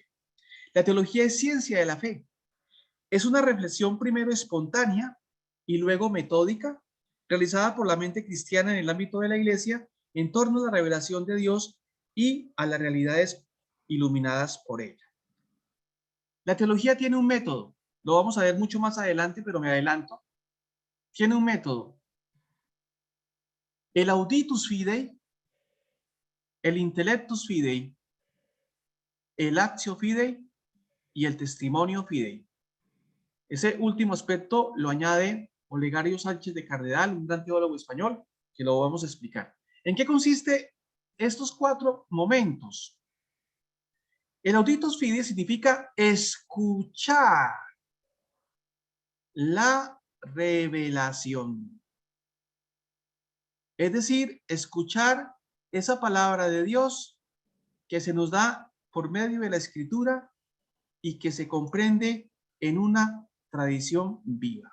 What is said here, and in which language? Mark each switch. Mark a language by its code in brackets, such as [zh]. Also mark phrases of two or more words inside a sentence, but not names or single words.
[es] La teología es ciencia de la fe. Es una reflexión primero espontánea y luego metódica, realizada por la mente cristiana en el ámbito de la iglesia en torno a la revelación de Dios y a las realidades iluminadas por ella. La teología tiene un método, lo vamos a ver mucho más adelante, pero me adelanto. Tiene un método. El [la] auditus fidei, [es] el [la] intellectus fidei, [es] el [la] actio fidei [es] y el [la] testimonio fidei. [es] Ese último aspecto lo añade Olegario Sánchez de Cardenal, un gran teólogo español, que lo vamos a explicar. ¿En qué consiste estos 4 momentos? El [la] auditus fidei [es] significa escuchar la revelación. Es decir, escuchar esa palabra de Dios que se nos da por medio de la escritura y que se comprende en una tradición viva.